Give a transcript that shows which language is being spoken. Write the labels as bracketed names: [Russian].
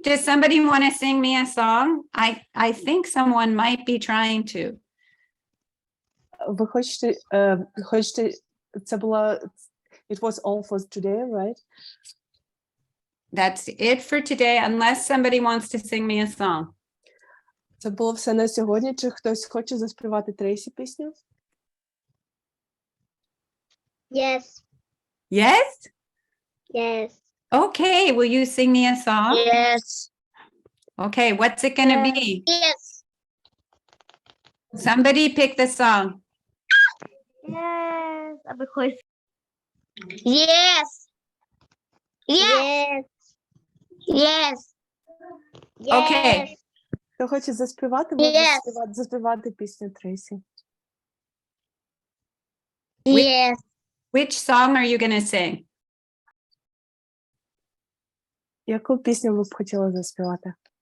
[English] Does somebody want to sing me a song? I think someone might be trying to. [Ukrainian] Ви хочете, це була, [English] it was all for today, right? That's it for today, unless somebody wants to sing me a song. [Ukrainian] Це було все на сьогодні. Чи хтось хоче заспівати Трейсі пісню? [English] Yes. Yes? Yes. Okay, will you sing me a song? Yes. Okay, what's it gonna be? Yes. Somebody pick the song. Yes. [Ukrainian] А ви хочете? [English] Yes. Yes. Yes. Okay. Yes. [Ukrainian] Хто хоче заспівати, може [English] Yes. [Ukrainian] заспівати пісню Трейсі. [English] Yes. Which song are you going to sing? [Ukrainian] Яку пісню ви б хотіли заспівати?